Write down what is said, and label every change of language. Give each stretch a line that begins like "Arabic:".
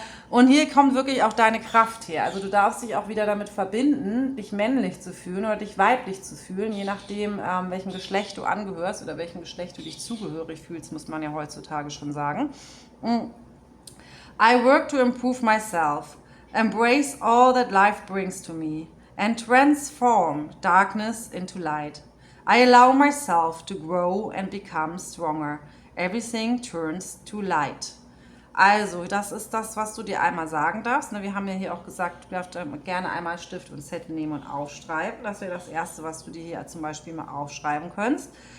German: Und hier kommt wirklich auch deine Kraft her. Also du darfst dich auch wieder damit verbinden, dich männlich zu fühlen oder dich weiblich zu fühlen, je nachdem, welchem Geschlecht du angehörst oder welchem Geschlecht du dich zugehörig fühlst, muss man ja heutzutage schon sagen.
English: I work to improve myself, embrace all that life brings to me and transform darkness into light. I allow myself to grow and become stronger. Everything turns to light.
German: Also, das ist das, was du dir einmal sagen darfst. Wir haben ja hier auch gesagt, du darfst gerne einmal Stift und Zettel nehmen und aufschreiben. Das wäre das Erste, was du dir hier zum Beispiel mal aufschreiben könntest.